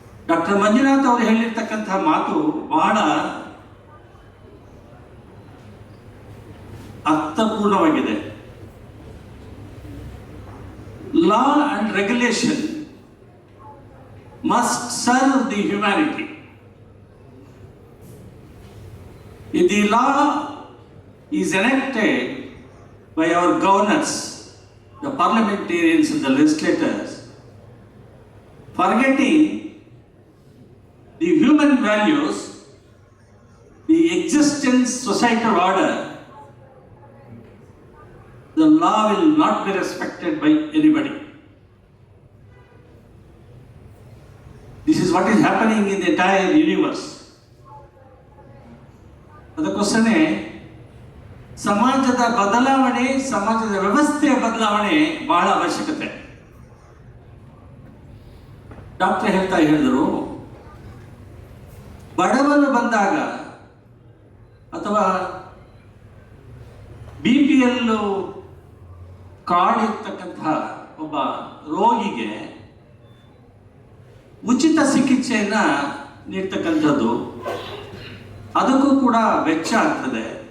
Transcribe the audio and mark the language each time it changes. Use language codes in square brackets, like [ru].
[kn] Doctor Manjunath ಅವರು ಹೇಳಿರ್ತಕ್ಕಂತಹ ಮಾತು ಬಹಳ ಅರ್ಥಪೂರ್ಣವಾಗಿದೆ. [en] Law and regulation must serve the humanity. If the law is enacted by our governors, the parliamentarians and the legislators, forgetting the human values, the existence societal order, the law will not be respected by anybody. This is what is happening in the entire universe. [kn] ಅದಕ್ಕೋಸ್ಕರನೇ ಸಮಾಜದ ಬದಲಾವಣೆ, ಸಮಾಜದ ವ್ಯವಸ್ಥೆಯ ಬದಲಾವಣೆ ಬಹಳ ಅವಶ್ಯಕತೆ. Doctor ಹೇಳಿದರು, ಬಡವರು ಬಂದಾಗ ಅಥವಾ BPL ಕಾರ್ಡ್ ಇರ್ತಕ್ಕಂತಹ ಒಬ್ಬ ರೋಗಿಗೆ ಉಚಿತ ಚಿಕಿತ್ಸೆಯನ್ನ ನೀಡ್ತಕ್ಕಂಥದ್ದು, ಅದಕ್ಕೂ ಕೂಡ ವೆಚ್ಚ ಆಗ್ತದೆ.